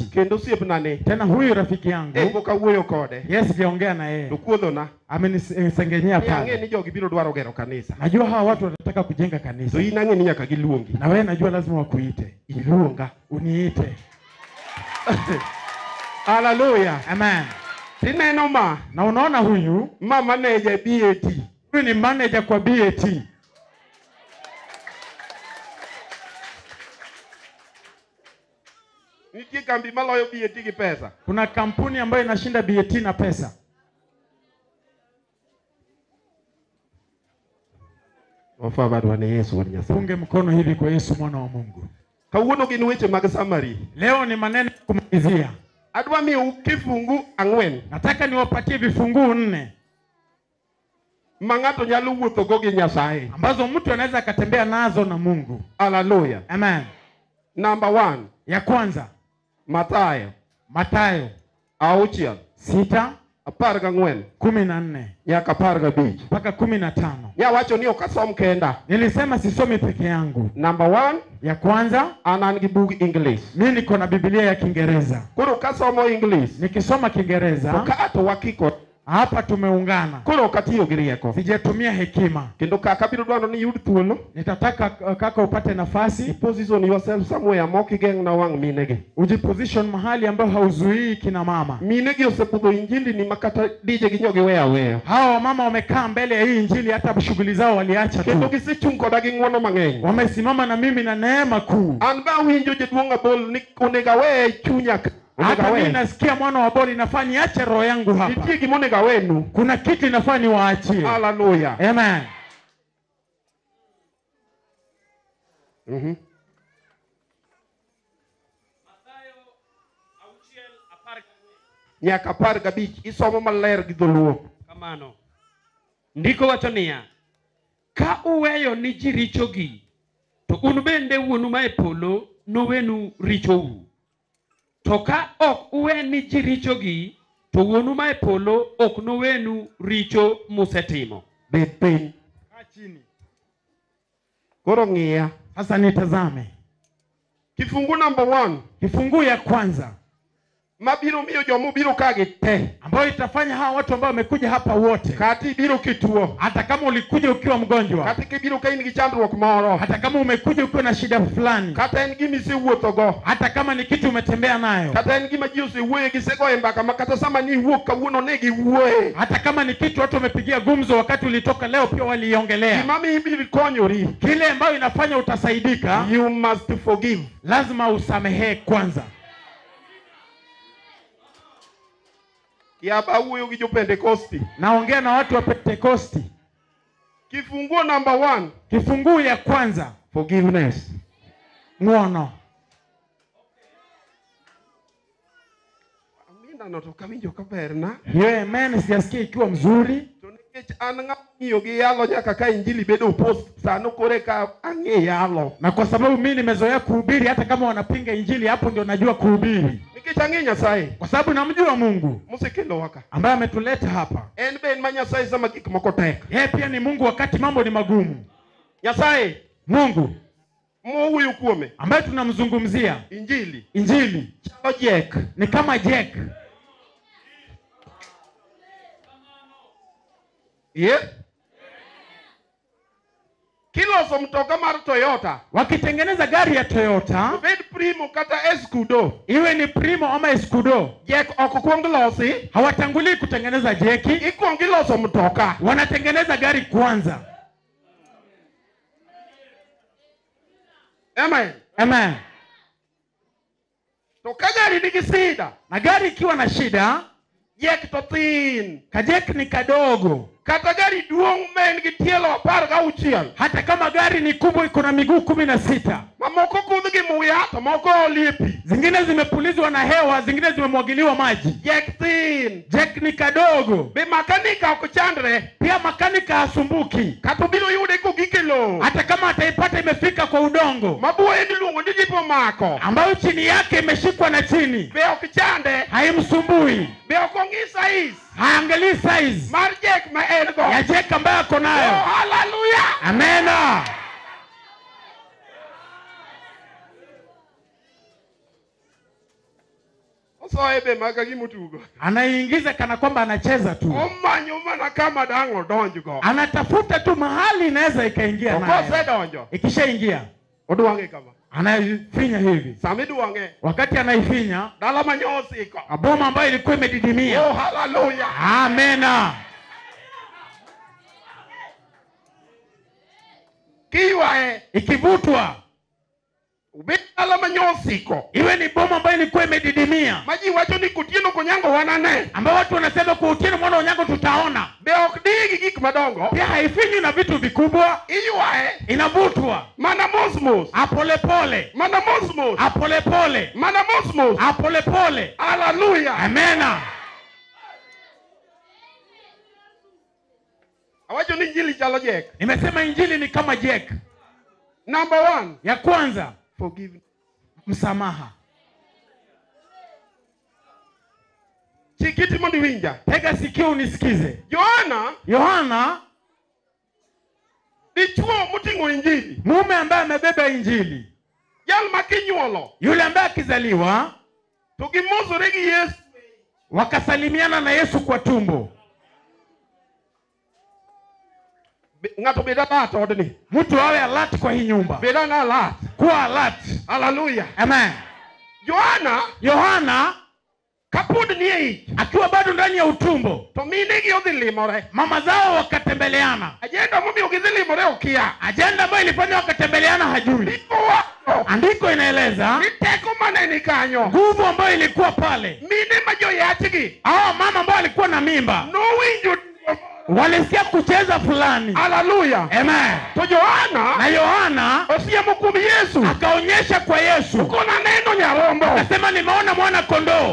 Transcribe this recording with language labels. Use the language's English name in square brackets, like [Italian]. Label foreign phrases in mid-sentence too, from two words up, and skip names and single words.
[Luo (Kenya and Tanzania)] Kendo osiepnane. [Swahili] Tena huyu rafiki yangu. [Luo (Kenya and Tanzania)] Ego kawuoyo kode. [Swahili] Yes, niongea na yeye. [Luo (Kenya and Tanzania)] Dokuodhona. [Swahili] Amenisengenyea pale. [Luo (Kenya and Tanzania)] Ang'e ni jogi biro dwaro gero kanisa. [Swahili] Najua hawa watu wanataka kujenga kanisa. [Luo (Kenya and Tanzania)] So in ang'e ni nyaka giluongi. [Swahili] Na wewe najua lazima wakuite. [Luo (Kenya and Tanzania)] Iluonga. [Swahili] Uniite. Hallelujah. Amen. [Luo (Kenya and Tanzania)] Tineno ma. [Swahili] Na unaona huyu manager BAT. Huyu ni manager kwa BAT. [Luo (Kenya and Tanzania)] Nitie kambi maloyo BAT gi pesa. [Swahili] Kuna kampuni ambayo inashinda BAT na pesa. [Luo (Kenya and Tanzania)] Ofabadwa ni Yesu wa Nyasaye. [Swahili] Punge mkono hivi kwa Yesu mwana wa Mungu. [Luo (Kenya and Tanzania)] Kawuono gin weche mag summary. [Swahili] Leo ni maneno kumalizia. [Luo (Kenya and Tanzania)] Adwa miu kifungu 4. [Swahili] Nataka niwapatie vifungu 4. [Luo (Kenya and Tanzania)] Mangato nyalo wuotho go gi Nyasaye. [Swahili] Ambazo mtu anaweza akatembea nazo na Mungu. Hallelujah. Amen. Number 1. Ya kwanza. Mathayo 6 14 [Luo (Kenya and Tanzania)] nyaka 15 [Swahili] mpaka 15. [Luo (Kenya and Tanzania)] Nyawacho ni okasom kenda. [Swahili] Nilisema sisomi peke yangu. Number 1. Ya kwanza, [Luo (Kenya and Tanzania)] an gi bug English. [Swahili] Mimi niko na Biblia ya Kiingereza. [Luo (Kenya and Tanzania)] Koro kasomo English. [Swahili] Nikisoma Kiingereza. [Luo (Kenya and Tanzania)] Toka wakiko. [Swahili] Hapa tumeungana. [Luo (Kenya and Tanzania)] Koro katiyo gi rieko. [Swahili] Sijatumia hekima. [Luo (Kenya and Tanzania)] Kendo kaka biro dwaro ni yud thuolo. [Swahili] Nitataka kaka upate nafasi. [English] Position yourself somewhere [Luo (Kenya and Tanzania)] mokigeng na wang minege. [Swahili] Ujiposition mahali ambapo hauzuii kina mama. [Luo (Kenya and Tanzania)] Minege osepudho injili ni makata dije ginyoge weya. [Swahili] Hawa mama wamekaa mbele ya hii injili hata shughuli zao waliacha tu. [Luo (Kenya and Tanzania)] Kendo gisechung koda gi ng'wono mang'eny. [Swahili] Wamesimama na mimi na neema kuu. [Luo (Kenya and Tanzania)] An ba winjo jaduong' Abol ni onega we chunya. [Swahili] Hata mimi nasikia mwana wa Boli inafaa niache roho yangu hapa. [Luo (Kenya and Tanzania)] Nitie gimonega wenu. [Swahili] Kuna kitu inafaa niwaachie. Hallelujah. Amen. [Luo (Kenya and Tanzania)] Nyaka 15 isomo maler gi dholuo. Kamano. Ndiko wacho niya, ka uweyo ni ji richogi, to un bende wuonu ma e polo nowenu richou. To ka ok uwe ni ji richogi, to wuonu ma e polo ok nowenu richo musetimo. Bet piny. [Swahili] Chini. [Luo (Kenya and Tanzania)] Koro ng'iya. [Swahili] Sasa nitazame. Kifungu number 1. Kifungu ya kwanza. [Luo (Kenya and Tanzania)] Mabiro miyo jomu biro kage te. [Swahili] Ambayo itafanya hawa watu ambao wamekuja hapa wote. [Luo (Kenya and Tanzania)] Kati biro kituo. [Swahili] Hata kama ulikuja ukiwa mgonjwa. [Luo (Kenya and Tanzania)] Kati kibiro kaini gi chandruok moro. [Swahili] Hata kama umekuja ukiwa na shida fulani. [Luo (Kenya and Tanzania)] Kata en gimi si wuotho go. [Swahili] Hata kama ni kitu umetembea nayo. [Luo (Kenya and Tanzania)] Kata en gima ji osewuoye gi sego e mbaka ma kata sama ni wuok kawuono ne gi wuoye. [Swahili] Hata kama ni kitu watu wamepigia gumzo wakati ulitoka leo pia waliongelea. [Luo (Kenya and Tanzania)] Gimami ibiri konyori. [Swahili] Kile ambayo inafanya utasaidika. [English] You must forgive. [Swahili] Lazima usamehe kwanza. [Luo (Kenya and Tanzania)] Ya bawuoyo gi jo Pentecosti. [Swahili] Naongea na watu wa Pentecosti. Kifunguo number 1. Kifungu ya kwanza. [English] Forgiveness. [Luo (Kenya and Tanzania)] Ng'wono. Amina no to kawinjo kaber na. [Swahili] Hiyo amen sijasikia ikiwa mzuri. [Luo (Kenya and Tanzania)] To nikech an ng'iyo gi yalo nyaka ka injili bedo post sano kore ka ang'e yalo. [Swahili] Na kwa sababu mimi nimezoea kuhubiri hata kama wanapinga injili hapo ndio najua kuhubiri. [Luo (Kenya and Tanzania)] Nikech ang'e Nyasaye. [Swahili] Kwa sababu namjua Mungu. [Luo (Kenya and Tanzania)] Musekelo waka. [Swahili] Ambaye ametuleta hapa. [Luo (Kenya and Tanzania)] En ben ma Nyasaye sama gik moko tek. [Swahili] Yeye pia ni Mungu wakati mambo ni magumu. [Luo (Kenya and Tanzania)] Nyasaye. [Swahili] Mungu. [Luo (Kenya and Tanzania)] Mwuoyo kuome. [Swahili] Ambaye tunamzungumzia. [Luo (Kenya and Tanzania)] Injili. [Swahili] Injili. [Luo (Kenya and Tanzania)] Chalo Jack. [Swahili] Ni kama Jack. Yeah. [Luo (Kenya and Tanzania)] Kiloso mtoka mar Toyota. [Swahili] Wakitengeneza gari ya Toyota. [Luo (Kenya and Tanzania)] Bed Primo kata Escudo. [Swahili] Iwe ni Primo ama Escudo. [Luo (Kenya and Tanzania)] Jack ok kuong losi. [Swahili] Hawatangulii kutengeneza jeki. [Luo (Kenya and Tanzania)] Ikuong loso mtoka. [Swahili] Wanatengeneza gari kwanza. Amen. Amen. [Luo (Kenya and Tanzania)] To ka gari nigi sida. [Swahili] Na gari ikiwa na shida. [Luo (Kenya and Tanzania)] Jack to thin. [Swahili] Kajek ni kadogo. [Luo (Kenya and Tanzania)] kata gari duong' men gi tielo 16. [Swahili] hata kama gari ni kubwa iko na miguu 16, [Luo (Kenya and Tanzania)] mamoko kudh gi muya to moko olipi, [Swahili] zingine zimepulizwa na hewa, zingine zimemwagiliwa maji. [Luo (Kenya and Tanzania)] jek thin, [Swahili] Jack ni kadogo. [Luo (Kenya and Tanzania)] be makanika ok chandre, [Swahili] Pia makanika hasumbuki, [Luo (Kenya and Tanzania)] kata obiro yude kogike lowo, [Swahili] hata kama ataipata imefika kwa udongo [Luo (Kenya and Tanzania)] mabuoye giluongo ni jipo mako, [Swahili] ambayo chini yake imeshikwa na chini, [Luo (Kenya and Tanzania)] be ok chande, [Swahili] haimsumbui, [Luo (Kenya and Tanzania)] be ok ong'i size [Swahili] haangalii size [Luo (Kenya and Tanzania)] mar jek ma en go. [Swahili] ya Jack ambayo ako Oh, [Luo (Kenya and Tanzania)] nayo. hallelujah! Amena. Osoye be maka gimutugo, [Swahili] Anaiingiza kana kwamba anacheza tu, [Luo (Kenya and Tanzania)] omanyo mana kama dang' odonjgo, [Swahili] anatafuta tu mahali inaweza ikaingia [Luo (Kenya and Tanzania)] to nayo. kosedonjo [Swahili] Ikishaingia [Luo (Kenya and Tanzania)] odwang'e kama, [Swahili] anaifinya hivi, [Luo (Kenya and Tanzania)] sami dwang'e [Swahili] wakati anaifinya [Luo (Kenya and Tanzania)] dala manyosi iko. [Swahili] aboma ambayo ilikuwa imedidimia. Oh, hallelujah! Amena. [Luo (Kenya and Tanzania)] Kiwae [Swahili] Ikivutwa [Luo (Kenya and Tanzania)] ubet dala manyosi iko, [Swahili] iwe ni boma ambayo ilikuwa imedidimia, [Luo (Kenya and Tanzania)] maji wacho ni kutieno konyango wanane, [Swahili] ambao watu wanasema kwa Otieno mwana wa Onyango tutaona. [Luo (Kenya and Tanzania)] be ok digi gik madongo, [Swahili] Pia haifinywi na vitu vikubwa, [Luo (Kenya and Tanzania)] iywae [Swahili] inavutwa [Luo (Kenya and Tanzania)] mana mos, [Swahili] apolepole, [Luo (Kenya and Tanzania)] mana mos, [Swahili] apolepole, [Luo (Kenya and Tanzania)] mana mos. [Swahili] apolepole. Hallelujah! Amena. [Luo (Kenya and Tanzania)] Awacho ni injili chalo jek. [Swahili] Nimesema injili ni kama Jack. Number 1, Ya kwanza, [English] forgive. [Swahili] msamaha. [Luo (Kenya and Tanzania)] Chikiti mondi winja. [Swahili] Tega sikio unisikize. Yohana, [Luo (Kenya and Tanzania)] dichuo muting'o injili, [Swahili] mume ambaye amebeba injili, [Luo (Kenya and Tanzania)] jal makinyuolo, [Swahili] yule ambaye akizaliwa [Luo (Kenya and Tanzania)] to gimosore gi Yesu, [Swahili] wakasalimiana na Yesu kwa tumbo. [Luo (Kenya and Tanzania)] ng'ato beda lat odni, [Swahili] Mtu awe alert kwa hii nyumba. [Luo (Kenya and Tanzania)] beda na lat. [Swahili] Kuwa alert. Hallelujah! Amen. [Luo (Kenya and Tanzania)] Yohana kapod ni ei, [Swahili] akiwa bado ndani ya utumbo, [Luo (Kenya and Tanzania)] to mine gi odhi limore, [Swahili] mama zao wakatembeleana. [Luo (Kenya and Tanzania)] ajenda momiyo gidhi limore okia, [Swahili] Ajenda ambayo ilifanya wakatembeleana hajui. Andiko inaeleza [Luo (Kenya and Tanzania)] ni teko mane ni kanyo, [Swahili] nguvu ambayo ilikuwa pale. [Luo (Kenya and Tanzania)] mine ma joyachgi [Swahili] Mama ambao alikuwa na mimba [Luo (Kenya and Tanzania)] nowinjo [Swahili] walisikia kucheza fulani. Hallelujah! Amen. [Luo (Kenya and Tanzania)] To Yohana [Swahili] Na Yohana [Luo (Kenya and Tanzania)] osiemo kuom Yesu, [Swahili] akaonyesha kwa Yesu, [Luo (Kenya and Tanzania)] kona neno nyarombo [Swahili] akasema nimeona mwana kondoo